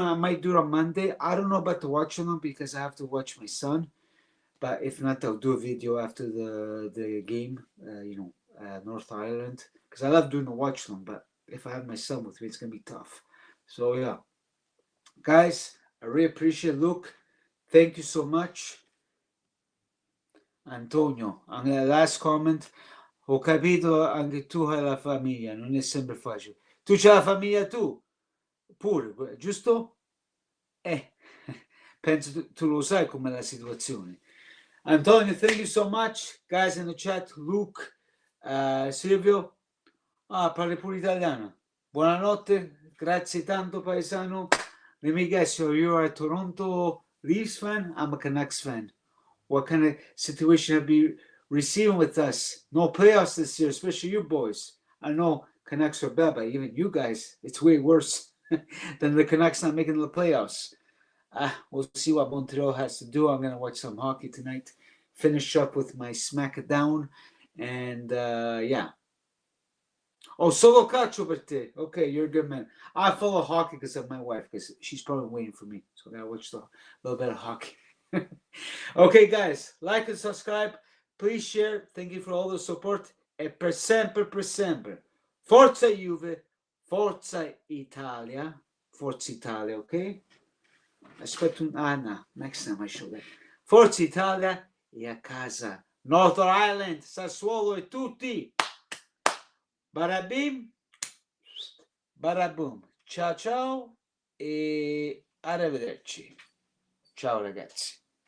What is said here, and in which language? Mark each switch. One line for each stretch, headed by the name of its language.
English: I might do it on Monday. I don't know about the watch along because I have to watch my son. But if not, I'll do a video after the game, North Ireland. Because I love doing the watch along, but if I have my son with me, it's going to be tough. So yeah. Guys, I really appreciate it. Luke, thank you so much.
Italian: Antonio, anche la
English: last comment,
Italian: ho capito anche tu hai la famiglia, non è sempre facile. Tu c'hai la famiglia tu? Pure, giusto? Penso tu lo sai com'è la situazione. Antonio,
English: thank you so much. Guys in the chat, Luke, Silvio,
Italian: parli pure italiano. Buonanotte, grazie tanto paesano.
English: Let me guess, you are a Toronto Leafs fan? I'm a Canucks fan. What kind of situation have you receiving with us? No playoffs this year, especially you boys. I know Canucks are bad, but even you guys, it's way worse than the Canucks not making the playoffs. We'll see what Montreal has to do. I'm going to watch some hockey tonight, finish up with my SmackDown, and yeah. Oh,
Italian: solo calcio per te.
English: Okay, you're a good man. I follow hockey because of my wife, because she's probably waiting for me. So I got to watch a little bit of hockey. Okay, guys, like and subscribe. Please share. Thank you for all the support.
Italian: E per sempre. Forza Juve, Forza Italia. Forza Italia, ok? Aspetto no,
English: next time I show that.
Italian: Forza Italia e a casa. North Ireland, Sassuolo e tutti. Barabim, baraboom. Ciao ciao e arrivederci. Ciao ragazzi.